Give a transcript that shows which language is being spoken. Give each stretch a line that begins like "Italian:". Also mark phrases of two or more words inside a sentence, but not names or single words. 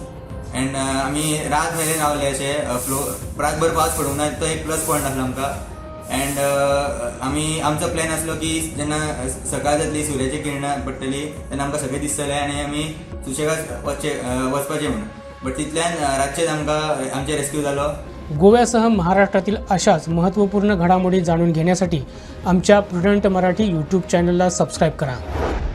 Konkani: अँड आमी रात मेरेन रावले अशें रातभर पावस पडूंक ना. तो एक
English: plus point
Konkani: आसलो आमकां. अँड आमचो प्लॅन आसलो की जेन्ना सकाळ जातली सुर्याची किरणां पडटली तेन्ना आमकां सगळें दिसतलें आनी आमी सुशेगाद वचपाचें म्हणून. बट तितल्यान रातचेच आमकां आमचे रेस्क्यू जालो.
Marathi: गोव्यासह महाराष्ट्रातील अशाच महत्त्वपूर्ण घडामोडी जाणून घेण्यासाठी आमच्या प्रुडंट मराठी यूट्यूब चॅनलला सबस्क्राईब करा.